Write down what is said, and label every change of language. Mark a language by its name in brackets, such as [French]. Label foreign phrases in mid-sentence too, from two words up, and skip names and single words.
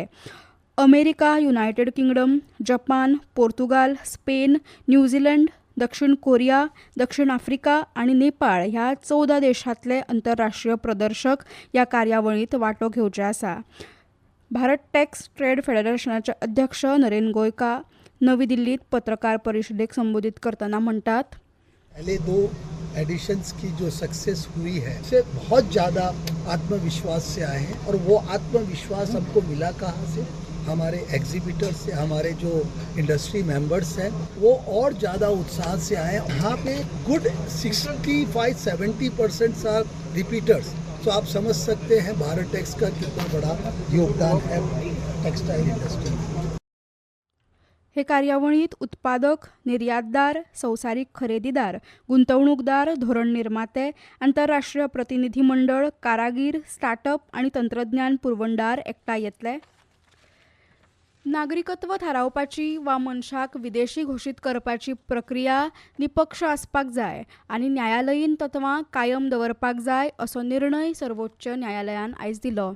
[Konkani] अमेरिका, युनायटेड किंगडम, जपान, पोर्तुगाल, स्पेन, न्यूझीलंड, दक्षिण कोरिया, दक्षिण आफ्रिका आनी नेपाळ ह्या 14 देशांतले आंतरराष्ट्रीय प्रदर्शक ह्या कार्यावळींत वांटो घेवचे आसा। भारत टॅक्स ट्रेड फेडरेशनाचे अध्यक्ष नरेन गोयका नवी दिल्लीत पत्रकार परिषदेक संबोधित करतना म्हणटात, [Hindi] पहले 2 एडिशंस की जो सक्सेस हुई है से बहुत ज़्यादा आत्मविश्वास से आए हैं और वो आत्मविश्वास हमको मिला कहाँ से? हमारे एग्जीबिटर्स से, हमारे जो [English] industry members [Hindi] हैं वो और ज़्यादा उत्साह से आए। यहाँ पे [English] good 65-70% are repeaters. [Hindi] तो आप समझ सकते हैं भारत टैक्स का कितना बड़ा योगदान है [English] textile industry [Hindi] में। [Konkani] हे कार्यावळीत उत्पादक, निर्यातदार, संवसारीक खरेदीदार, गुंतवणूकदार, धोरण निर्माते, आंतरराष्ट्रीय प्रतिनिधी मंडळ, कारागीर, स्टार्टअप आनी तंत्रज्ञान पुरवणदार एकठांय येतले। नागरिकत्व थारावपाची वा मनशाक विदेशी घोशीत करपाची प्रक्रिया निपक्ष आसपाक जाय आनी न्यायालयीन तत्वां कायम दवरपाक जाय असो निर्णय सर्वोच्च न्यायालयान आयज दिलो।